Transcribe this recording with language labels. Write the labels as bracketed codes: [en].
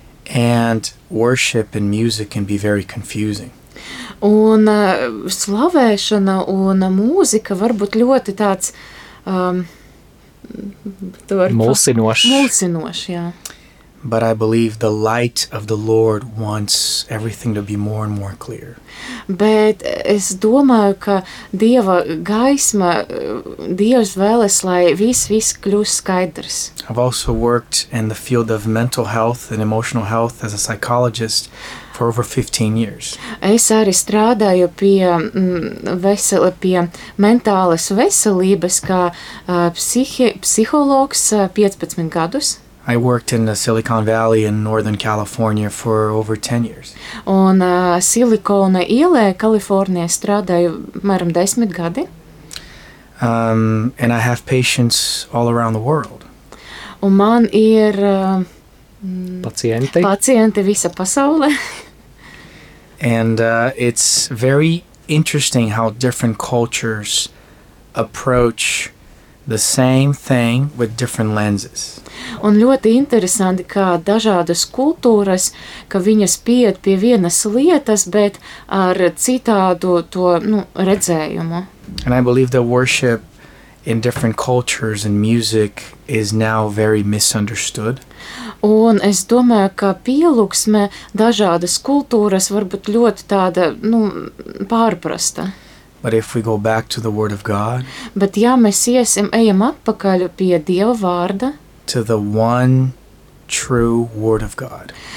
[en] And worship and music can be very confusing. [lv] Un slavēšana un mūzika var būt ļoti tāds mulsinošs, jā. [en] But I believe the light of the Lord wants everything to be more and more clear. [lv] Bet es domāju, ka Dieva gaisma, Dievs vēlas, lai viss kļūst skaidrs. [en] I've also worked in the field of mental health and emotional health as a psychologist for over 15 years. [lv] Es arī strādāju pie mentālas veselības kā psihologs 15 gadus. [en] I worked in the Silicon Valley in Northern California for over 10 years. [lv] Un Silikona ielē, Kalifornijā strādāju apmēram 10 gadi. [en] And I have patients all around the world. [lv] Un man ir pacienti visa pasaulē. [en] And it's very interesting how different cultures approach the same thing with different lenses. [lv] Un ļoti interesanti, kā dažādas kultūras, ka viņas pieiet pie vienas lietas, bet ar citādu to, nu, redzējumu. [en] And I believe that worship in different cultures and music is now very misunderstood. [lv] Un es domāju, ka pielūksme dažādas kultūras varbūt ļoti tāda, nu, pārprasta. [en] But if we go back to the word of God, [lv] bet ja mēs ejam atpakaļ pie Dieva vārda, [en] to the one true word of God,